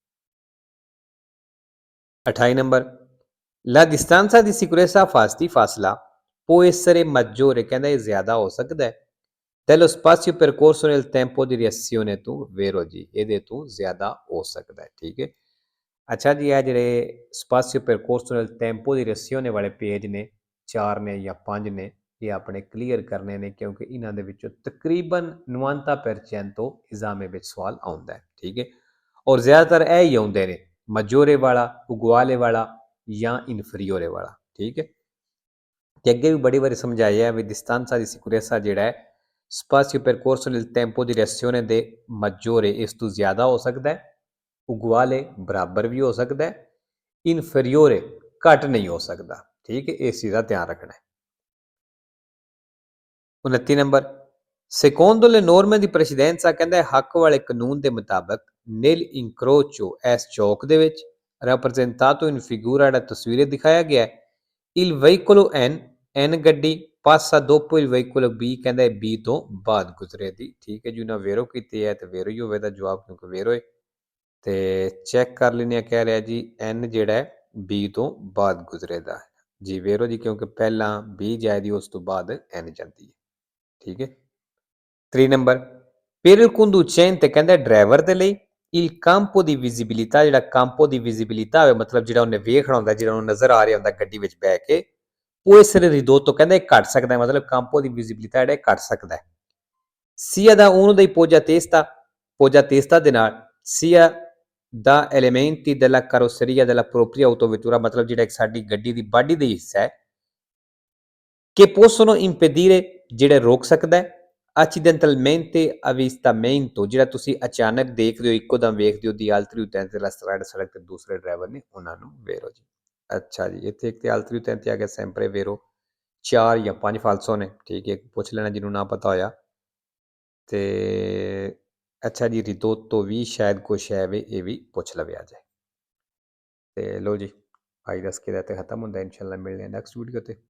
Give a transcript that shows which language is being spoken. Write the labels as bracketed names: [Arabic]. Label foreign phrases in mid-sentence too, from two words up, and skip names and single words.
[Punjabi] 28 ਨੰਬਰ [Italian] La distanza di sicurezza [Punjabi] ਫਾਸਲਾ [Italian] può essere maggiore [Punjabi] ਕਹਿੰਦਾ ਇਹ ਜ਼ਿਆਦਾ ਹੋ ਸਕਦਾ ਹੈ [Italian] dello spazio percorso nel tempo di reazione [Punjabi] ਤੋਂ ਵੇਰੋ ਜੀ ਇਹਦੇ ਤੋਂ ਜ਼ਿਆਦਾ ਹੋ ਸਕਦਾ ਹੈ ਠੀਕ ਹੈ ਅੱਛਾ ਜੀ ਇਹ ਜਿਹੜੇ [Italian] spazio percorso nel tempo di reazione [Punjabi] ਵਾਲੇ ਪੇਜ ਨੇ 4 ਨੇ ਜਾਂ 5 ਨੇ ਇਹ ਆਪਣੇ ਕਲੀਅਰ ਕਰਨੇ ਨੇ ਕਿਉਂਕਿ ਇਹਨਾਂ ਦੇ ਵਿੱਚੋਂ ਤਕਰੀਬਨ 90% ਇਜ਼ਾਮੇ ਵਿੱਚ ਸਵਾਲ ਆਉਂਦਾ ਹੈ ਠੀਕ ਹੈ ਔਰ ਜ਼ਿਆਦਾਤਰ ਇਹ ਹੀ ਆਉਂਦੇ ਨੇ ਮਜੋਰੇ ਵਾਲਾ ਉਗਵਾਲੇ ਵਾਲਾ ਜਾਂ ਇਨਫਰੀਓਰੇ ਵਾਲਾ ਠੀਕ ਹੈ ਤੇ ਅੱਗੇ ਵੀ ਬੜੀ ਵਾਰੀ ਸਮਝਾਇਆ ਵੀ [Italian] distanza di sicurezza [Punjabi] ਜਿਹੜਾ ਹੈ [Italian] spazio percorso nel tempo di reazione [Punjabi] ਦੇ ਮਜੋਰੇ ਇਸ ਤੋਂ ਜ਼ਿਆਦਾ ਹੋ ਸਕਦਾ ਹੈ ਉਗਵਾਲੇ ਬਰਾਬਰ ਵੀ ਹੋ ਸਕਦਾ ਹੈ ਇਨਫਰੀਓਰੇ ਘੱਟ ਨਹੀਂ ਹੋ ਸਕਦਾ ਠੀਕ ਹੈ ਇਸ ਚੀਜ਼ ਦਾ ਧਿਆਨ ਰੱਖਣਾ ਹੈ 29 ਨੰਬਰ [Italian] secondo le norme di precedenza [Punjabi] ਕਹਿੰਦਾ ਹੈ ਹੱਕ ਵਾਲੇ ਕਾਨੂੰਨ ਦੇ ਮੁਤਾਬਕ [Italian] nel incrocio [Punjabi] ਇਸ ਚੌਕ ਦੇ ਵਿੱਚ [Italian] rappresentato in figura [Punjabi] ਜਿਹੜਾ ਤਸਵੀਰੇ ਦਿਖਾਇਆ ਗਿਆ ਹੈ [Italian] il veicolo n [Punjabi] ਗੱਡੀ [Italian] passa dopo il veicolo b [Punjabi] ਕਹਿੰਦਾ ਹੈ b ਤੋਂ ਬਾਅਦ ਗੁਜ਼ਰੇ ਦੀ ਠੀਕ ਹੈ ਜੀ ਉਹਨਾਂ ਵੇਰੋ ਕੀਤੀ ਹੈ ਤੇ ਵੇਰੋ ਹੀ ਹੋਵੇ ਦਾ ਜਵਾਬ ਕਿਉਂਕਿ ਵੇਰੋ ਹੈ ਤੇ ਚੈੱਕ ਕਰ ਲੈਂਦੇ ਆ ਕਹਿ ਰਿਹਾ ਜੀ n ਜਿਹੜਾ ਹੈ b ਤੋਂ ਬਾਅਦ ਗੁਜ਼ਰੇਦਾ ਜੀ ਵੇਰੋ ਜੀ ਕਿਉਂਕਿ ਪਹਿਲਾਂ b ਜਾਇਦੀ ਉਸ ਤੋਂ ਬਾਅਦ n ਜਾਂਦੀ ਹੈ ਠੀਕ ਹੈ 3 ਨੰਬਰ [Italian] per il conducente [Punjabi] ਕਹਿੰਦਾ ਡਰਾਈਵਰ ਦੇ ਲਈ [Italian] il campo di visibilità [Punjabi] ਜਿਹੜਾ [Italian] campo di visibilità [Punjabi] ਹੋਵੇ ਮਤਲਬ ਜਿਹੜਾ ਉਹਨੇ ਵੇਖਣਾ ਹੁੰਦਾ ਜਿਹੜਾ ਉਹਨੂੰ ਨਜ਼ਰ ਆ ਰਿਹਾ ਹੁੰਦਾ ਗੱਡੀ ਵਿੱਚ ਬੈ ਕੇ ਉਹ [Italian] essere ridotto [Punjabi] ਕਹਿੰਦਾ ਇਹ ਘਟ ਸਕਦਾ ਹੈ ਮਤਲਬ [Italian] campo di visibilità [Punjabi] ਜਿਹੜਾ ਘਟ ਸਕਦਾ ਹੈ [Italian] sia da uno dei poggia testa [Punjabi] ਦੇ ਨਾਲ [Italian] sia da elementi della carrozzeria della propria autovettura [Punjabi] ਮਤਲਬ ਜਿਹੜਾ ਸਾਡੀ ਗੱਡੀ ਦੀ ਬਾਡੀ ਦਾ ਹਿੱਸਾ ਹੈ [Italian] che possono impedire [Punjabi] ਜਿਹੜੇ ਰੋਕ ਸਕਦਾ ਹੈ [Italian] accidentalmente avvistamento [Punjabi] ਜਿਹੜਾ ਤੁਸੀਂ ਅਚਾਨਕ ਦੇਖਦੇ ਹੋ ਇੱਕੋ ਦਮ ਵੇਖਦੇ ਹੋ ਦੀ [Italian] altri utenti della strada [Punjabi] ਸੜਕ ਤੇ ਦੂਸਰੇ ਡਰਾਈਵਰ ਨੇ ਉਹਨਾਂ ਨੂੰ ਵੇਰੋ ਜੀ ਅੱਛਾ ਜੀ ਇੱਥੇ ਇੱਕ ਤੇ [Italian] altri utenti [Punjabi] ਆ ਗਿਆ sempre ਵੇਰੋ 4 ਜਾਂ 5 ਫਾਲਸੋ ਨੇ ਠੀਕ ਹੈ ਪੁੱਛ ਲੈਣਾ ਜਿਹਨੂੰ ਨਾ ਪਤਾ ਹੋਇਆ ਤੇ ਅੱਛਾ ਜੀ ਰਿਦੋਤੋ ਵੀ ਸ਼ਾਇਦ ਕੁਛ ਹੈ ਵੇ ਇਹ ਵੀ ਪੁੱਛ ਲਵਿਆ ਜਾਏ ਤੇ ਲੋ ਜੀ ਅੱਜ ਦਾ ਸਕੇਲ ਤੇ ਖਤਮ ਹੁੰਦਾ ਇਨਸ਼ਾਅੱਲਾ ਮਿਲਦੇ ਹਾਂ [English] next video [Punjabi] ਤੇ